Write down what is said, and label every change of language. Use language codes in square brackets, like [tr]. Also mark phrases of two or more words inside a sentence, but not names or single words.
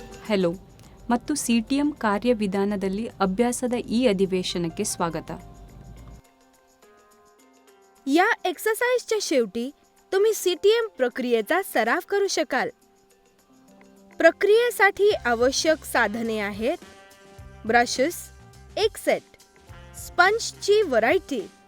[kn] ಹೆಲೋ ಮತ್ತು CTM ಕಾರ್ಯವಿಧಾನದಲ್ಲಿ ಅಭ್ಯಾಸದ ಈ अधिवेशनಕ್ಕೆ ಸ್ವಾಗತ. [mr] या एक्सरसाइजच्या शेवटी तुम्ही CTM प्रक्रियेचा सराव करू शकाल. प्रक्रियेसाठी आवश्यक साधने आहेत: ब्रशेस, एक सेट, स्पंजची व्हरायटी.